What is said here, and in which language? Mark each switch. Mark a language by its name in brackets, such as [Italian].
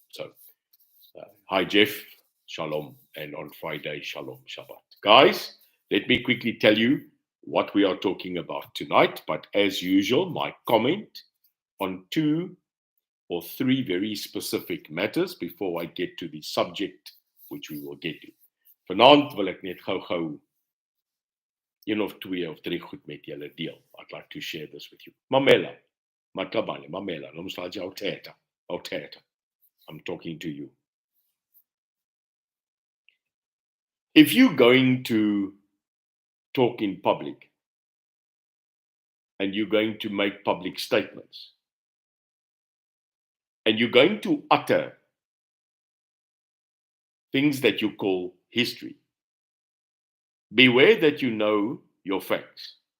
[English] So, hi, Jeff. Shalom. And on Friday, Shalom Shabbat. Guys, let me quickly tell you what we are talking about tonight. But as usual, my comment on 2 or 3 very specific matters before I get to the subject, which we will get to. [Afrikaans] Vanaand wil ek net gou 1 of 2 of 3 goed met julle deel. [English] I'd like to share this with you. Mamela, Matabane, Mamela, Nomslaja Oteta. I'm talking to you. If you're going to talk in public and you're going to make public statements and you're going to utter things that you call history, beware that you know your facts.